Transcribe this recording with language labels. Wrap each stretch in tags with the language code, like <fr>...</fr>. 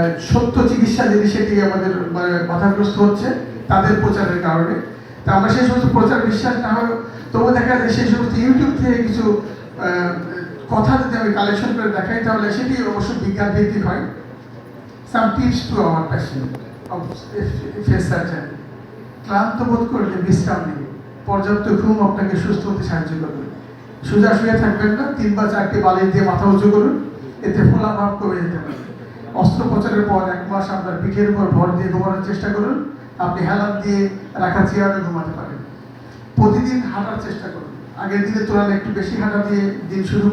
<bn>সত্য চিকিৎসা যদি সেটি আমাদের বাধাগ্রস্ত হচ্ছে তাদের প্রচারের কারণে। তা আমরা সেই সমস্ত প্রচার বিশ্বাস না হয়, তবু দেখা যায় সেই সমস্ত ইউটিউব থেকে কিছু কথা যদি আমি কালেকশন করে দেখাই, তাহলে সেটি অবশ্য বিজ্ঞান ভিত্তিক হয়।</bn> <en>Some tips to our patient of face surgeon.</en> <bn>ক্লান্ত বোধ করলে বিশ্রাম নিন, পর্যাপ্ত ঘুম আপনাকে সুস্থ হতে সাহায্য করবে। সোজা শুয়ে থাকবেন না, 3 বা 4টি বালিশ দিয়ে মাথা উঁচু করুন, এতে ফোলা ভাব কমে যেতে পারে। অস্ত্রোপচারের পর 1 মাস আপনার পিঠের উপর ভর দিয়ে ঘুমানোর চেষ্টা করুন। আপনি হেলান দিয়ে রাখা চেয়ারে ঘুমাতে পারেন। প্রতিদিন হাঁটার চেষ্টা করুন, আগের দিনের তুলনায় একটু বেশি হাঁটা দিয়ে দিন শুরু করুন।</bn>